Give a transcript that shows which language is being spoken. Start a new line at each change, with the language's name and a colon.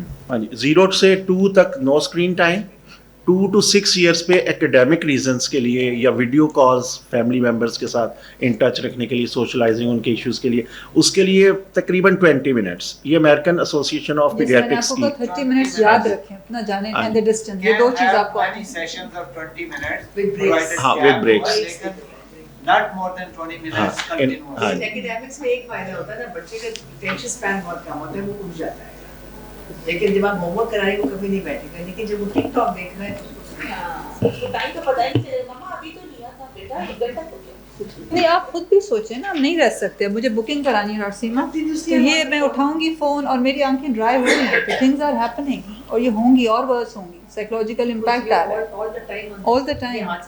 Hindi: हाँ जी, 0 से 2 तक no screen time, 2 to 6 years पे एकेडमिक रीजंस के लिए या वीडियो कॉल्स फैमिली मेम्बर्स के साथ इन टच रखने के लिए, सोशलाइजिंग उनके इश्यूज के लिए, उसके लिए तकरीबन 20 मिनट्स। ये अमेरिकन एसोसिएशन ऑफ पीडियाट्रिक्स की 30 मिनट्स याद रखें अपना जाने
English: and the distance,
Hindi: ये दो चीज आपको
English: many sessions of 20 minutes With breaks. provided
Hindi: हाँ,
English: gap, with breaks. लेकिन not more than 20 minutes
Hindi: हाँ,
English: continuous।
Hindi: हाँ। एकेडमिक्स में एक फायदा होता है ना, बच्चे का टेंशन स्पैन बहुत कम होता है, वो उठ जाता है। लेकिन जब आप होमवर्क कराएंगे वो कभी नहीं बैठेगा, लेकिन जब वो टिकटॉक देख रहा है तो उसको टाइम तो पता ही नहीं चलेगा, मम्मा अभी तो लिया था बेटा, 1 घंटा हो गया। नहीं, आप खुद भी सोचें ना, हम नहीं रह सकते, मुझे बुकिंग करानी है डॉक्टर सीमा, तो ये मैं उठाऊंगी फोन और मेरी आंखें ड्राई हो रही हैं, तो
English: things are happening
Hindi: और ये होंगी और वर्स होंगी, साइकोलॉजिकल इम्पैक्ट आ रहा है
English: All the time.